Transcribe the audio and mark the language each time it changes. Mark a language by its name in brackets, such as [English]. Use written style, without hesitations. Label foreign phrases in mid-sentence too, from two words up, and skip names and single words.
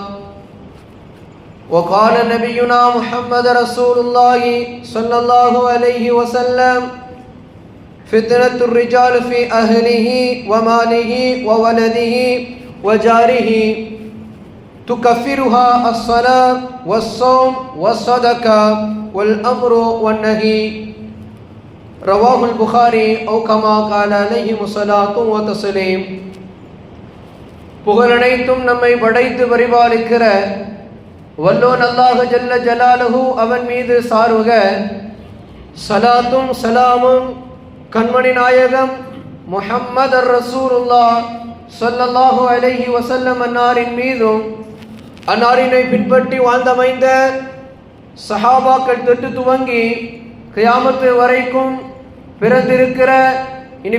[Arabic] وقال نبينا محمد رسول الله صلى الله عليه وسلم: فتنة الرجال في أهله وماله وولده وجاره تكفرها الصلاة والصوم والصدقة والأمر والنهي. رواه البخاري أو كما قال عليه الصلاة والتسليم. [Tamil] புகழனைத்தும் நம்மை படைத்து பரிபாலிக்கிற வல்லோன் அல்லாஹ் [Arabic] جل جلاله [Tamil] அவன் மீது சாருக. சலாத்தும் சலாமும் கண்மணி நாயகம் முஹம்மது [Arabic] رسول الله صلى الله عليه وسلم [Tamil] அன்னாரின் மீதும் அன்னாரினை பின்பற்றி வாழ்ந்தமைந்த சஹாபாக்கள் தொட்டு துவங்கி கியாமத்து வரைக்கும் பிறந்திருக்கிற இனி